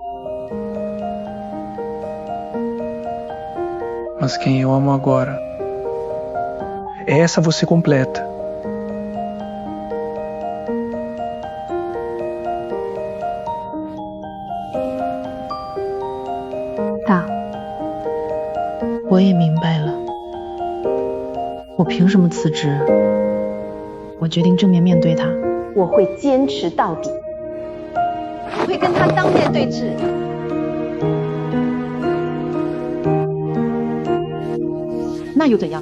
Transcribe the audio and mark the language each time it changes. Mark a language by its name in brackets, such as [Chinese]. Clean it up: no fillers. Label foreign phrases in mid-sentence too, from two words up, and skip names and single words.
[Portuguese] Mas quem eu amo agora, essa você completa. tá， [Chinese] 我也明白了。我凭什么辞职？我决定正面面对他。我会坚持到底，我会跟他当面对质。那又怎样？